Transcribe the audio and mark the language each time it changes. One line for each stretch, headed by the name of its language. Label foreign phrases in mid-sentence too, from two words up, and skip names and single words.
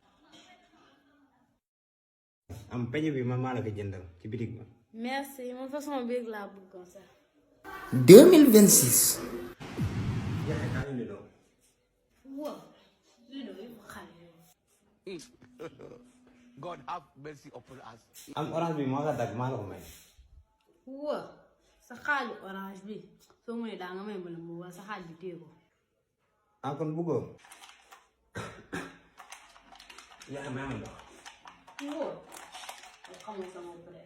Wolof: am peñe bi man maa la ko jëndal ci bitig ba merci man façon biir laa bëggoon sax. 2026 wow lii de yëpp xale yooyu.
English: God have mercy upon us.
Wolof: am orange bi moo ko dag maa la ko may wow sa xaaju orange bi soo mënee daa nga may mbala mu wala sa xaaj bi téye ko. ah kon bëggoo yaa may ma ndox wow xamul sama bopp.